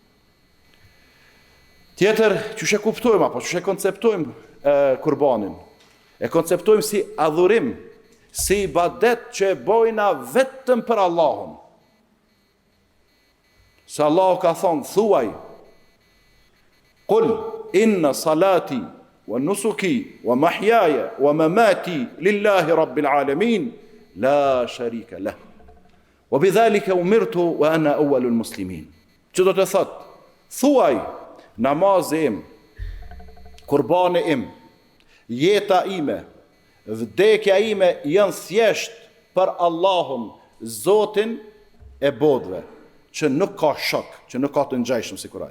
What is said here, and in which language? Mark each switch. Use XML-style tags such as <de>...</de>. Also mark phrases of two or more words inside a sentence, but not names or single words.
<sq>Tjetër, çu e kuptojmë apo çu e konceptojmë kurbanin? E konceptojmë si adhurim, si ibadet që e bojna vetëm për Allahun. Se Allah ka thonë, thuaj,</sq> <ar>قل إن صلاتي ونسكي ومحياي ومماتي لله رب العالمين لا شريك له. وبذلك أمرت وأنا أول المسلمين.</ar> <sq>Që do të thot, thuaj, namazi im, kurbani im, jeta ime, vdekja ime janë thjesht për Allahun, Zotin e bodhve, që nuk ka shok, që nuk ka të ngjajshëm si kuraj.</sq>